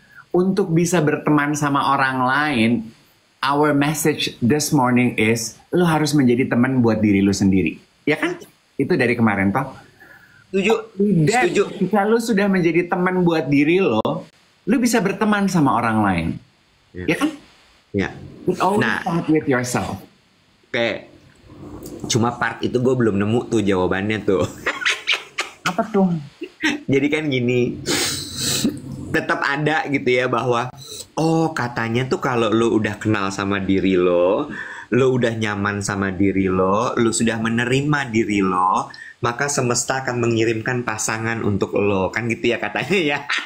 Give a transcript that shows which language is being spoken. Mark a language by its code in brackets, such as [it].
[id] Untuk bisa berteman sama orang lain, [en] our message this morning is, [id] lo harus menjadi teman buat diri lo sendiri. Ya kan? Itu dari kemarin toh. Setuju. Jika lo sudah menjadi teman buat diri lo bisa berteman sama orang lain. Ya kan? Ya. [en] It always start with yourself. [id] Oke. Cuma part itu gue belum nemu tuh jawabannya tuh. Apa tuh? Jadi kan gini, tetap ada gitu ya bahwa katanya tuh kalau lo udah kenal sama diri lo udah nyaman sama diri lo sudah menerima diri lo, maka semesta akan mengirimkan pasangan untuk lo, kan gitu ya katanya ya.